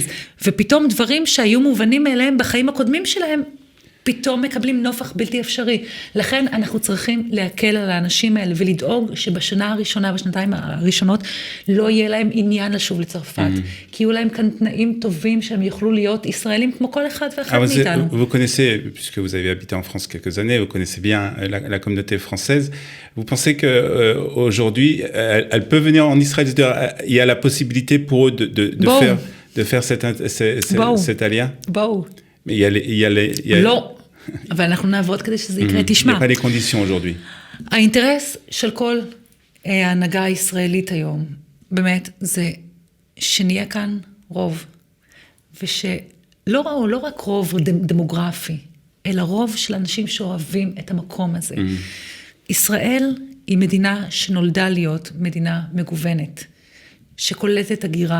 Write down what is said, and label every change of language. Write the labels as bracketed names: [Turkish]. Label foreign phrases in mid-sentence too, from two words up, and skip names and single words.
[Hebrew] ופתאום דברים שהיו מובנים מאליהם בחיים הקודמים שלהם, פתאום מקבלים נופח בלתי אפשרי. לכן אנחנו צריכים להקל על האנשים האלה ולדאוג שבשנה הראשונה, בשנתיים הראשונות, לא יהיה להם עניין לשוב לצרפת. כי יהיו להם כאן תנאים טובים שהם יוכלו להיות ישראלים כמו כל אחד ואחד מאיתנו. [French] Vous connaissez, puisque vous avez habité en France quelques années, vous connaissez bien la communauté française. Vous pensez qu'aujourd'hui, elle peut venir en Israël? Il y a la possibilité pour eux de faire cet allié? [Hebrew] בואו. לא. אבל אנחנו נעבוד כדי שזה יקרה, תשמע. [French] Il n'y a pas les conditions aujourd'hui. [Hebrew] האינטרס של כל ההנהגה הישראלית היום, באמת, זה שנהיה כאן רוב, לא רק רוב דמוגרפי, אלא רוב של אנשים שאוהבים את המקום הזה. ישראל היא מדינה שנולדה להיות מדינה מגוונת, שקולטת הגירה.